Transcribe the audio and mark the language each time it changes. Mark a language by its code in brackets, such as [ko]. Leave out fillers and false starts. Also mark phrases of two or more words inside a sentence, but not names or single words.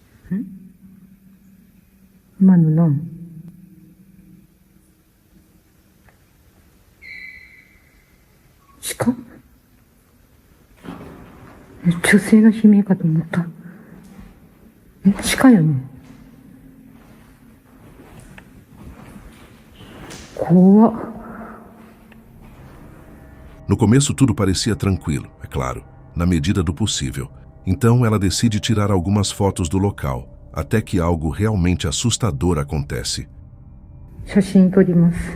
[ja] 今の何？鹿？女性の悲鳴かと思った。鹿よね。怖っ。 [pt] No começo tudo parecia tranquilo, é claro, na medida do possível. Então ela decide tirar algumas fotos do local, até que algo realmente assustador acontece. [ja] 写真撮ります。